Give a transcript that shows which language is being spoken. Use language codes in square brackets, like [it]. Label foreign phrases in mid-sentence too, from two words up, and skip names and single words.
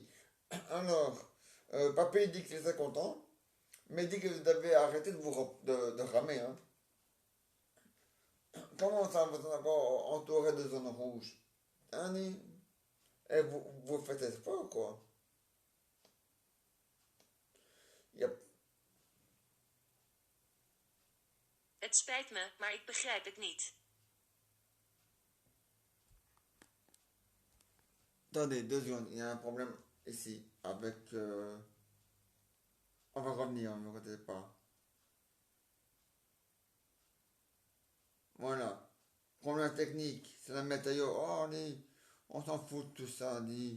[fr] Alors, papy dit qu'il était content, mais il dit que vous avez arrêté de ramer, hein. Comment ça, vous êtes encore entouré de zones rouges? Hein, et vous faites espoir, quoi. Y a... [nl] Het spijt me, maar ik begrijp het niet. [fr] Attendez, 2 secondes, il y a un problème ici avec... On va revenir, ne vous inquiétez pas. Voilà. Problème technique, c'est la météo. Oh, on s'en fout de tout ça, dit.